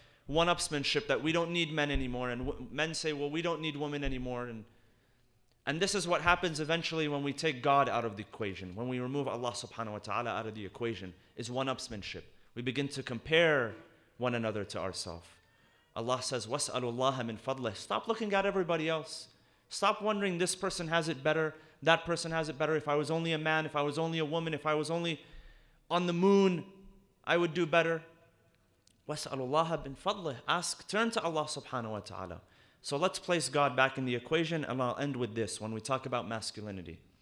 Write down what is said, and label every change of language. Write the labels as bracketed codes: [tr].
[en] one-upsmanship, that we don't need men anymore, and men say, well, we don't need women anymore, and this is what happens eventually when we take God out of the equation, when we remove Allah subhanahu wa ta'ala out of the equation, is one-upsmanship. We begin to compare one another to ourselves. Allah says, [ar] وَاسْأَلُوا اللَّهَ مِنْ فَضْلِهِ. [en] Stop looking at everybody else. Stop wondering, this person has it better, that person has it better. If I was only a man, if I was only a woman, if I was only on the moon, I would do better. [ar] وَاسْأَلُوا اللَّهَ مِنْ فَضْلِهِ. [en] Turn to Allah subhanahu wa ta'ala. So let's place God back in the equation, and I'll end with this when we talk about masculinity.